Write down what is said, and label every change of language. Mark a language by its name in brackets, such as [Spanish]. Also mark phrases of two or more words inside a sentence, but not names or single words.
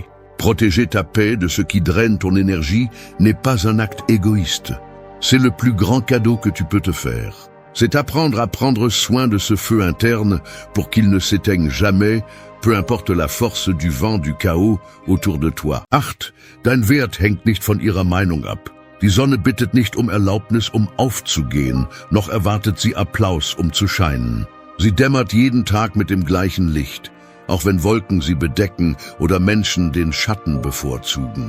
[French] Protéger ta paix de ce qui draine ton énergie n'est pas un acte égoïste. C'est le plus grand cadeau que tu peux te faire. C'est apprendre à prendre soin de ce feu interne pour qu'il ne s'éteigne jamais, peu importe la force du vent du Chaos autour de toi. 8. [German] Dein Wert hängt nicht von ihrer Meinung ab. Die Sonne bittet nicht um Erlaubnis, um aufzugehen, noch erwartet sie Applaus, um zu scheinen. Sie dämmert jeden Tag mit dem gleichen Licht, auch wenn Wolken sie bedecken oder Menschen den Schatten bevorzugen.